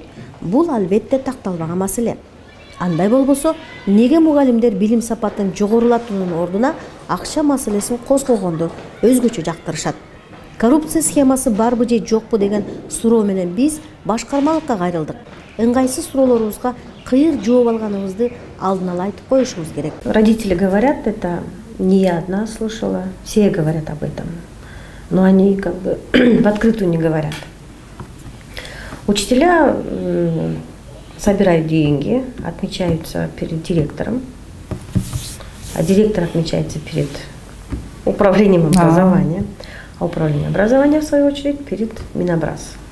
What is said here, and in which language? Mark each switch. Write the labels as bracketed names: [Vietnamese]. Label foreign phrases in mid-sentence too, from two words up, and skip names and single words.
[Kyrgyz] Бул албетте такталбаган маселе. Андай болбосо, неге мугалимдер билим сапатын жогорулатуунун ордуна акча маселесин козгогонду өзгөчө жактырышат? Коррупция схемасы барбы же жокпу деген суроо менен биз башкармалыкка кайрылдык. Ыңгайсыз суроолорубузга кыйыр жооп алганыбызды алдын ала айтып коюшубуз керек. [Russian] Родители говорят, это не я одна слышала, все говорят об этом. Но они как бы в открытую не говорят. Учителя собирают деньги, отмечаются перед директором, а директор отмечается перед управлением образования, а управление образования, в свою очередь, перед Минобраз.